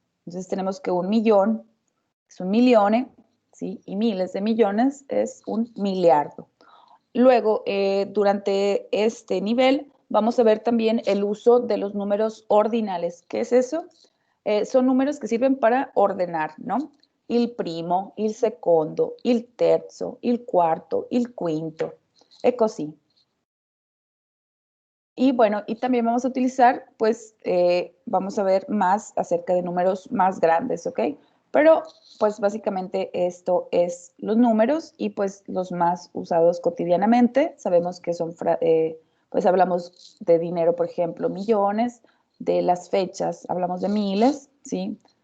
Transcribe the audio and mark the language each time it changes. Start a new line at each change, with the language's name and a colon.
Spanish: Entonces tenemos que 1.000.000 es 1.000.000, ¿sí? Y miles de millones es 1.000.000.000. Luego, durante este nivel, vamos a ver también el uso de los números ordinales. ¿Qué es eso? Son números que sirven para ordenar, ¿no?
Italian: Il primo, il secondo, il terzo, il quarto, il quinto. Es così.
Spanish: Y bueno, y también vamos a utilizar, pues, vamos a ver más acerca de números más grandes, ¿ok? Pero, pues, básicamente esto es los números y, pues, los más usados cotidianamente. Sabemos que son, pues, hablamos de dinero, por ejemplo, millones, de las fechas, hablamos de miles, ¿sí?